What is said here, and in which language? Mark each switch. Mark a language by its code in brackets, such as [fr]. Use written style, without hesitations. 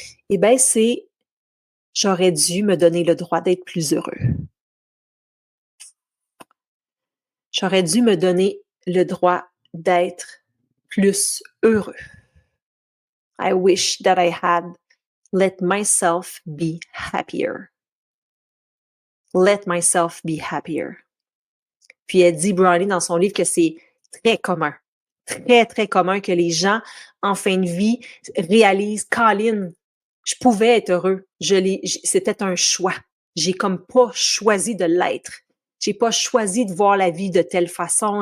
[fr] Eh bien, c'est: «J'aurais dû me donner le droit d'être plus heureux. J'aurais dû me donner le droit d'être plus heureux. [en] I wish that I had let myself be happier.» Let myself be happier. [fr] Puis elle dit, Brownie, dans son livre, que c'est très commun. Très, très commun que les gens, en fin de vie, réalisent, Colin, je pouvais être heureux. C'était un choix. J'ai comme pas choisi de l'être. J'ai pas choisi de voir la vie de telle façon.